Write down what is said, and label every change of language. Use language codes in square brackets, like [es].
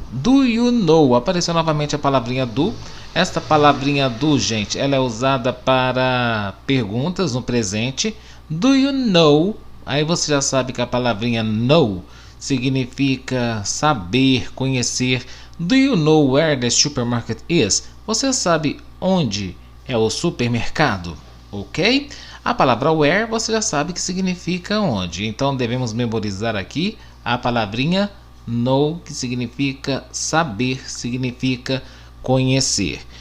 [en] Do you know? [pt] Apareceu novamente a palavrinha do. Esta palavrinha do, gente, ela é usada para perguntas no presente. [en] Do you know? [pt] Aí você já sabe que a palavrinha know significa saber, conhecer. [en] Do you know where the supermarket is? [pt] Você sabe onde é o supermercado? Ok? A palavra where você já sabe que significa onde. Então devemos memorizar aqui a palavrinha know, que significa saber, significa conhecer.